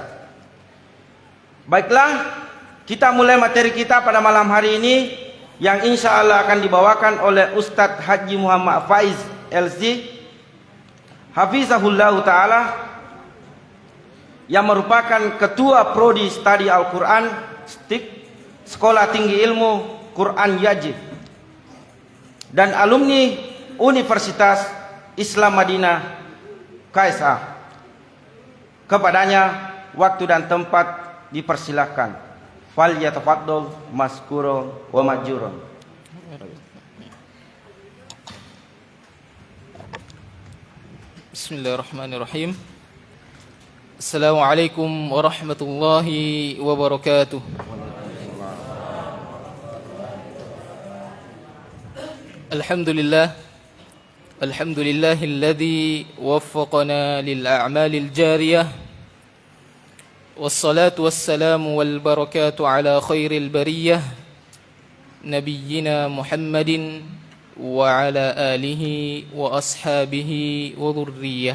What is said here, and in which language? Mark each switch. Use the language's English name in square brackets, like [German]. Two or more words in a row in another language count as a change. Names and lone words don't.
[Indonesian] Baiklah, kita mulai materi kita pada malam hari ini, yang [Arabic] إن شاء الله [Indonesian] akan dibawakan oleh Ustadz Haji Muhammad Faiz LZ [Arabic] حفظه الله تعالى, [Indonesian] yang merupakan Ketua Prodi Studi Al-Quran STIK Sekolah Tinggi Ilmu Quran Yaji dan alumni Universitas Islam Madinah KSA. Kepadanya waktu dan tempat dipersilahkan. [Arabic] فليتفضل مشكورا ومأجورا. Bismillahirrahmanirrahim. السلام عليكم ورحمة الله وبركاته. الحمد لله، الحمد لله الذي وفقنا للأعمال الجارية، والصلاة والسلام والبركات على خير البرية نبينا محمد وعلى آله وأصحابه وذريته.